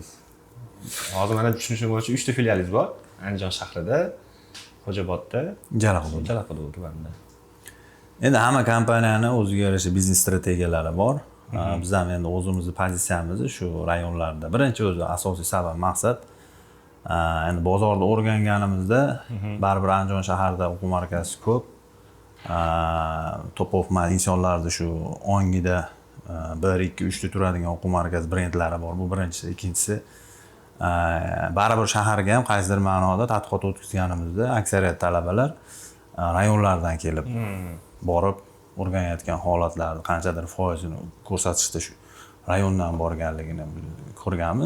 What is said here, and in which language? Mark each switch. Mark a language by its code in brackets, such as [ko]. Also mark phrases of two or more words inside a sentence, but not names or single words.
[uz] Hozir mana tushunishim bo'yicha 3 ta filialingiz bor. Andijon shahrida, Xo'jobodda, Jalaqo'da tumanida. Endi hamma kompaniyani o'ziga yarasha biznes strategiyalari bor. Biz ham endi o'zimizning pozitsiyamiz shu rayonlarda. Birinchi o'zi asosiy sabab maqsad endi bozorda o'rganganimizda baribir Andijon shahrida o'quv markazi ko'p. [en] Top of mind [uz] insonlarda shu ongida 1, 2, 3 ta turadigan o'quv markazi brendlari bor. Bu birinchisi, ikkinchisi baribir shaharga ham qaysidir ma'noda tadqiqot o'tkazganimizda aksariyat talabalar rayonlardan kelib borib o'rganayotgan holatlarni qanchadir foizini ko'rsatishda shu rayondan borganligini ko'rganmiz.